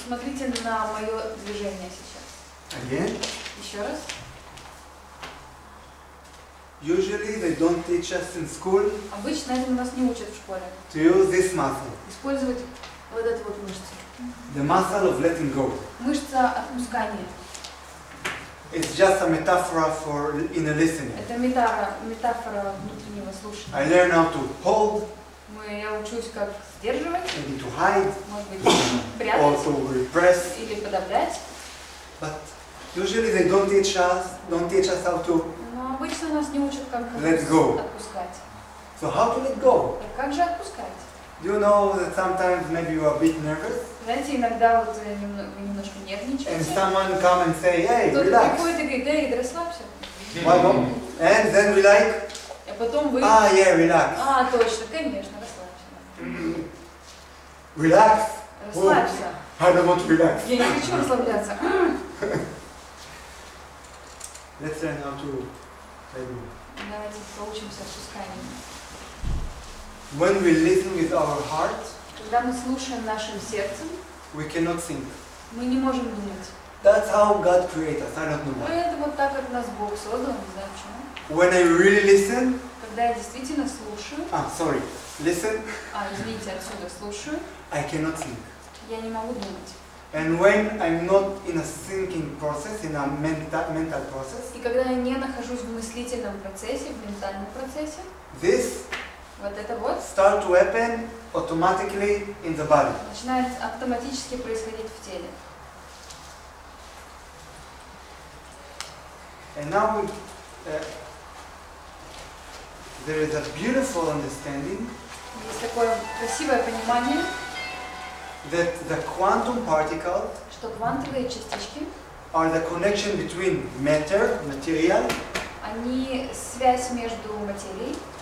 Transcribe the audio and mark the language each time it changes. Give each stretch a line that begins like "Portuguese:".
Russian: Смотрите на мое движение сейчас.
English: Again.
Russian: Еще раз.
English: Usually they don't teach us in school
Russian: Обычно этому нас не учат в школе.
English: to use this muscle,
Russian: Использовать вот эту вот мышцу.
English: the muscle of letting go.
Russian: Мышца отпускания.
English: It's just a metaphor for inner listening.
Russian: Это метафора внутреннего
English: I
Russian: слушания.
English: learn how to hold,
Russian: Я учусь, как сдерживать,
English: maybe to hide,
Russian: может быть,
English: or
Russian: прятать
English: to repress.
Russian: или подавлять.
English: But usually they don't teach us how to.
Russian: Но обычно нас не учат, как
English: Let go.
Russian: отпускать.
English: So how to let go?
Russian: Так как же отпускать?
English: Do you know that sometimes maybe you are a bit nervous
Russian: Знаете, иногда вот вы немножко
English: and
Russian: нервничаете.
English: someone come and say, hey,
Russian: Кто-то
English: relax.
Russian: приходит и говорит, эй, да расслабься.
English: And then we like,
Russian: А потом вы...
English: yeah, relax.
Russian: Точно, конечно, расслабься.
English: Relax.
Russian: Расслабься.
English: I don't want to relax.
Russian: Я не хочу расслабляться.
English: Let's learn how to let go.
Russian: Давайте поучимся отпусканию.
English: When we listen with our heart,
Russian: Когда мы слушаем нашим сердцем,
English: we cannot think.
Russian: мы не можем думать.
English: That's how God created us. I don't know
Russian: Но
English: why.
Russian: это вот так, как нас Бог создал, не знаю почему.
English: When I really listen,
Russian: Когда я действительно слушаю,
English: listen,
Russian: извините, отсюда слушаю,
English: I cannot think.
Russian: я не могу думать.
English: And when I'm not in a thinking process, in a mental process,
Russian: И когда я не нахожусь в мыслительном процессе, в ментальном процессе,
English: this
Russian: вот это вот
English: start to happen automatically in the body.
Russian: начинает автоматически происходить в теле.
English: And now there is a beautiful understanding
Russian: Есть такое красивое понимание,
English: that the quantum particles
Russian: что квантовые частички,
English: are the connection between matter, material,
Russian: они связь между материей